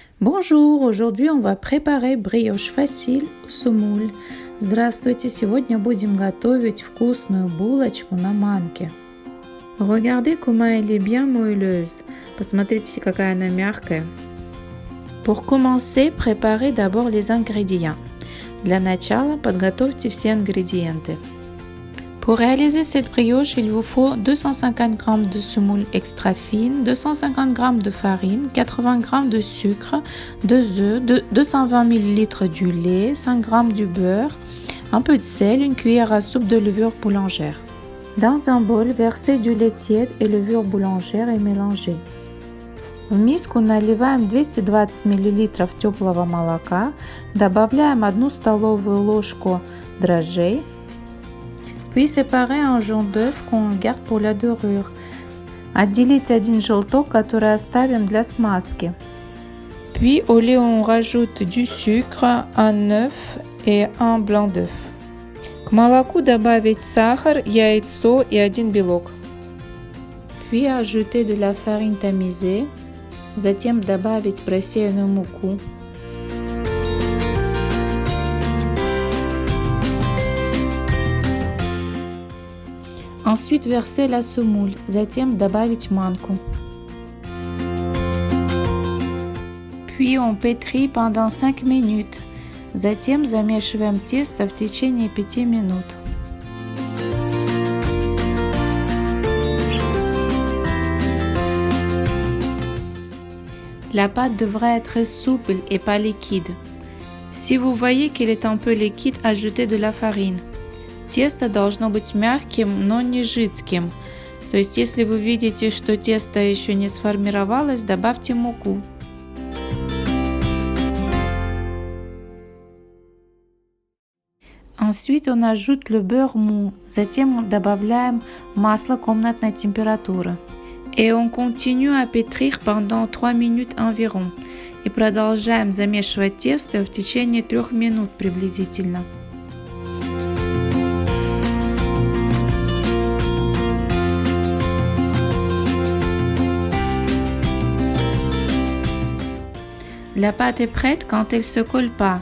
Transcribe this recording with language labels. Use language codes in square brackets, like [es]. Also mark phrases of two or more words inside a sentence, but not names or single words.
[fr] Bonjour, aujourd'hui on va préparer brioche facile au semoule. [ru] Здравствуйте, сегодня будем готовить вкусную булочку на манке. [fr] Regardez comment elle est bien moelleuse. [ru] Посмотрите, какая она мягкая. [fr] Pour commencer, préparez d'abord les ingrédients. [ru] Для начала подготовьте все ингредиенты. [fr] Pour réaliser cette brioche, il vous faut 250 g de semoule extra fine, 250 g de farine, 80 g de sucre, 2 œufs, 220 ml du lait, 5 g du beurre, un peu de sel, une cuillère à soupe de levure boulangère. Dans un bol, versez du lait tiède et levure boulangère et mélangez. [ru] В миску наливаем 220 ml теплого молока, добавляем 1 столовую ложку дрожжей, [fr] puis séparez un jaune d'œuf qu'on garde pour la dorure. [ru] Отделите один желток, который оставим для смазки. [fr] Puis au lait on rajoute du sucre, un œuf et un blanc d'œuf. [ru] К молоку добавить сахар, яйцо и 1 белок. [fr] Puis ajouter de la farine tamisée. [ru] Затем добавить просеянную муку. [fr] Ensuite, versez la semoule, [ru] затем добавить манку. [fr] Puis on pétrit pendant 5 minutes. [ru] Затем замешиваем тесто в течение 5 минут. [fr] La pâte devrait être souple et pas liquide. Si vous voyez qu'il est un peu liquide, ajoutez de la farine. [ru] Тесто должно быть мягким, но не жидким. То есть, если вы видите, что тесто еще не сформировалось, добавьте муку. [fr] Ensuite, on ajoute le beurre mou. [ru] Затем добавляем масло комнатной температуры. [fr] Et on continue à pétrir pendant 3 minutes environ. [ru] И продолжаем замешивать тесто в течение 3 минут приблизительно. [fr] La pâte est prête quand elle ne se colle pas.